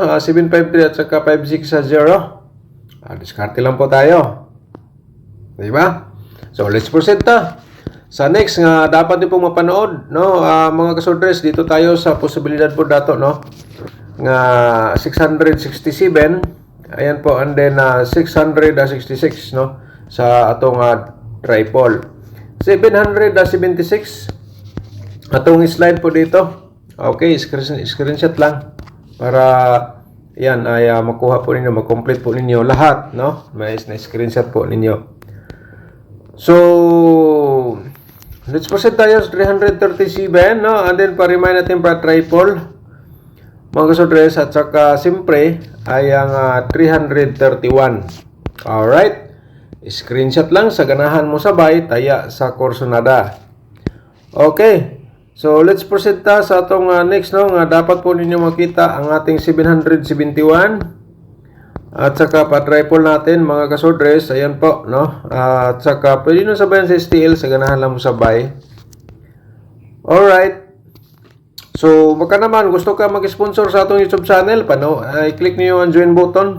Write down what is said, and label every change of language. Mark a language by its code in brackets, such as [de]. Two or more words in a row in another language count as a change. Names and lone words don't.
[tl] 753 at saka 560. Discard lang po tayo. [en] Diba? So, let's proceed ta. [tl] Sa next nga dapat din po mapanood, no? Mga kasortres, dito tayo sa posibilidad po dato, no? [ceb] Nga 667. [tl] Ayan po, [en] and then 666, [tl] no? [ceb] Sa atong triple. 776. Atong slide po dito. [tl] Okay, screenshot lang para yan ay makuha po ninyo, mag-complete po ninyo lahat, no? May screenshot po ninyo. So, [en] let's proceed [tl] tayo sa 337, no? And then pa-remind natin para triple, mga kasortres, at saka siyempre ay ang 331. [ceb] Alright, screenshot lang sa ganahan mo sabay taya sa Corsonada. Okay. So, [en] let's proceed [ceb] ta sa atong next, no? Nga dapat po ninyo makita ang ating 771. [tl] At saka pa-triple natin, mga kasortres. Ayan po, no? At saka pwede nyo sabayan sa STL [ceb] sa ganahan lang mo sabay. [en] Alright. [ceb] So, baka naman gusto ka mag-sponsor sa atong YouTube channel, [tl] i-click niyo ang join button.